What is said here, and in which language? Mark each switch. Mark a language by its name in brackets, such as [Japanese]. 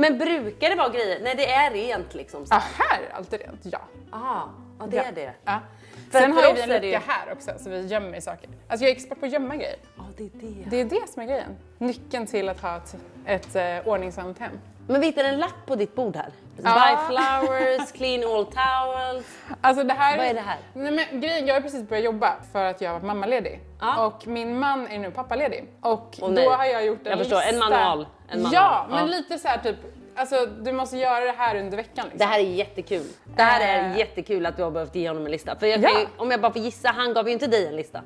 [Swedish] Men brukar det vara grejer? Nej, det är rent liksom. Ja, här är allt rent, ja. Ja, det är det. Ja. För Sen för har oss vi en är det lucka ju- här också så vi gömmer saker. Alltså jag är expert på att gömma grejer. Ja, det är det. Det är det som är grejen. Nyckeln till att ha ett ordningsamt hem. Men vi hittar en lapp på ditt bord här. Ja. [English] Buy flowers, clean all towels. [Swedish] Alltså det här, Vad är det här? Nej, men grejen, jag har precis börjat jobba för att jag var mammaledig. Ja. Och min man är nu pappaledig. Och Åh, nej. då har jag gjort en Jag förstår, lista. en manual. Ja, men lite så här typ, alltså du måste göra det här under veckan. Liksom. Det här är jättekul. Det här är jättekul att du har behövt ge honom en lista. För jag kan ju, om jag bara får gissa, han gav ju inte dig en lista.